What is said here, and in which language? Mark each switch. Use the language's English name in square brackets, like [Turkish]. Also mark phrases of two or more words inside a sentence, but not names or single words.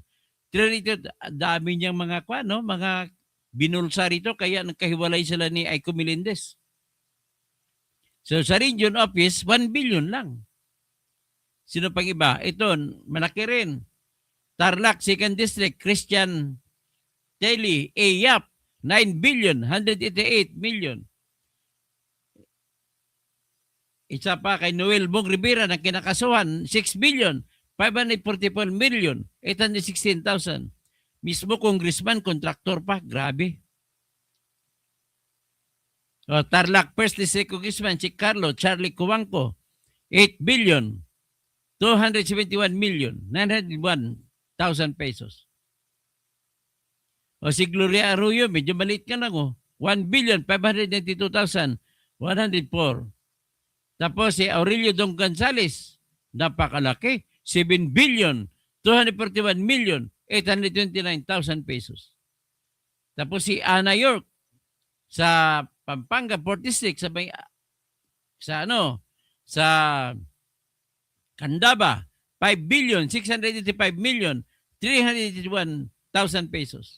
[Filipino] Dami niyang mga no? Mga binulsa rito kaya nagkahiwalay sila ni Aiko Melendez. So sa region office, 1 billion lang. Sino pang iba? Ito, malaki rin. Tarlac 2nd District, Christian Telly A. Yap, 9 billion, 188 million. Isa pa kay Noel Bong Rivera na kinakasuhan, 6 billion, 544 million, 816,000. Mismo congressman, kontraktor pa. Grabe. O, Tarlac First District Congressman si Carlo Charlie Cuangco, 8 billion, 271 million, 901,000 pesos. O si Gloria Arroyo, medyo maliit ka lang, 1 billion, 592,104. Tapos si Aurelio Don Gonzales, napakalaki, 7 billion, 241 million, 829,000 pesos. Tapos si Ana York sa Pampanga 4th District sa Candaba, 5 billion, 685 million, 381,000 pesos.